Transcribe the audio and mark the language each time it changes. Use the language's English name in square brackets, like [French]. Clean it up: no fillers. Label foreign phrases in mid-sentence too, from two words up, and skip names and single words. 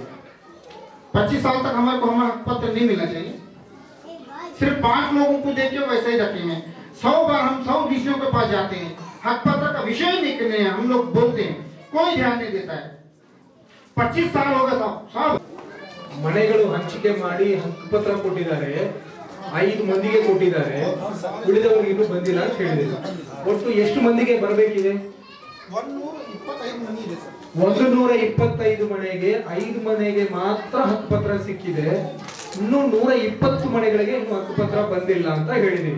[Hindi] 25 साल तक हमारे को हमारा हक पत्र नहीं मिलना चाहिए। सिर्फ 5 लोगों को देके वैसे ही रखे हैं। 100 बार हम 100 डीसीओ के पास जाते हैं, हक पत्र का विषय ही नहीं करने हैं, हम लोग बोलते हैं, कोई ध्यान नहीं देता है। 25 साल हो गए साहब। [Kannada] ಮನೆಗಳು ಹಂಚಿಕೆ ಮಾಡಿ ಹಕ್ಕುಪತ್ರ ಕೊಟ್ಟಿದ್ದಾರೆ, 5 ಮಂದಿಗೆ ಕೊಟ್ಟಿದ್ದಾರೆ, ಉಳಿದವರಿಗೆ ಇನ್ನೂ ಬಂದಿಲ್ಲ ಅಂತ ಹೇಳಿದ್ರು. ಒಟ್ಟು ಎಷ್ಟು ಮಂದಿಗೆ ಬರಬೇಕಿದೆ? 125 ಮನೆ ಇದೆ ಸರ್. 125 ಮನೆಗೆ 5 ಮನೆಗೆ ಮಾತ್ರ ಹಕ್ಕುಪತ್ರ ಸಿಕ್ಕಿದೆ, ಇನ್ನು 120 ಮನೆಗಳಿಗೆ ಇನ್ನು ಹಕ್ಕುಪತ್ರ ಬಂದಿಲ್ಲ ಅಂತ ಹೇಳಿದೀವಿ.